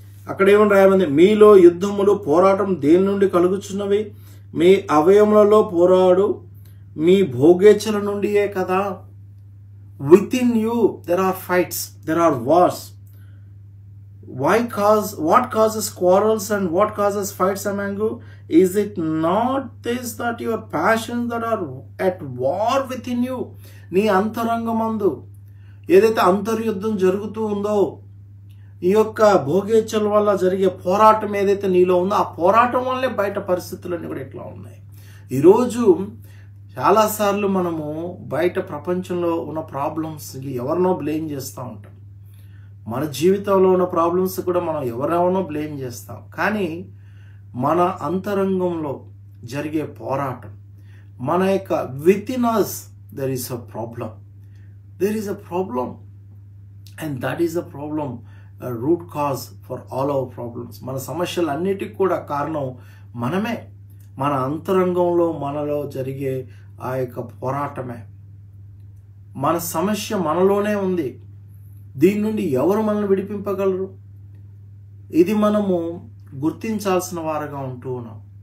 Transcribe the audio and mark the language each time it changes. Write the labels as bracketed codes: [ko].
[te] అక్కడ ఏమని రాయమంది, మీలో యుద్ధములు పోరాటం దేని నుండి కలుగుచున్నవి? మీ అవయములలో పోరాడు మీ భోగేచ్ఛల నుండియే కదా. [en] Within you there are fights, there are wars. What causes quarrels and what causes fights among you? Is it not this that your passions that are at war within you? [te] నీ అంతరంగమందు ఏదైతే అంతర్యుద్ధం జరుగుతూ ఉందో, ఈ యొక్క భోగేచ్ఛల వల్ల జరిగే పోరాటం ఏదైతే నీలో ఉందో, ఆ పోరాటం వల్లే బయట పరిస్థితులన్నీ కూడా ఎట్లా ఉన్నాయి. ఈరోజు చాలాసార్లు మనము బయట ప్రపంచంలో ఉన్న ప్రాబ్లమ్స్ ఎవరినో బ్లేమ్ చేస్తూ ఉంటాం. మన జీవితంలో ఉన్న ప్రాబ్లమ్స్ కూడా మనం ఎవరెవరినో బ్లేమ్ చేస్తాం. కానీ మన అంతరంగంలో జరిగే పోరాటం, మన యొక్క [en] Within us there is a problem. There is a problem, and that is a problem, a root cause for all our problems. [te] మన సమస్యలన్నిటికీ కూడా కారణం మనమే. మన అంతరంగంలో మనలో జరిగే ఆ యొక్క పోరాటమే. మన సమస్య మనలోనే ఉంది. దీని నుండి ఎవరు మనల్ని విడిపింపగలరు? ఇది మనము గుర్తించాల్సిన వారుగా ఉంటూ ఉన్నాం.